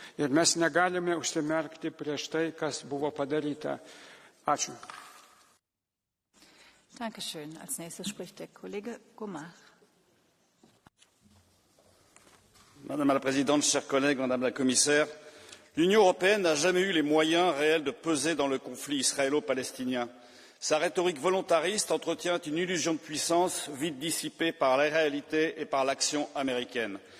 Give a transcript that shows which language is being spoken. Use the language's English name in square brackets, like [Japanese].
[Lithuanian] Ir mes negalime užsimerkti prieš tai, kas buvo padaryta. Ačiū. [German] Dankeschön. Als nächstes spricht der Kollege Gomar. [French] Madame la Présidente, chers collègues, Madame la Commissaire, l'Union européenne n'a jamais eu les moyens réels de peser dans le conflit israélo-palestinien. Sa rhétorique volontariste entretient une illusion de puissance vite dissipée par la réalité et par l'action américaine.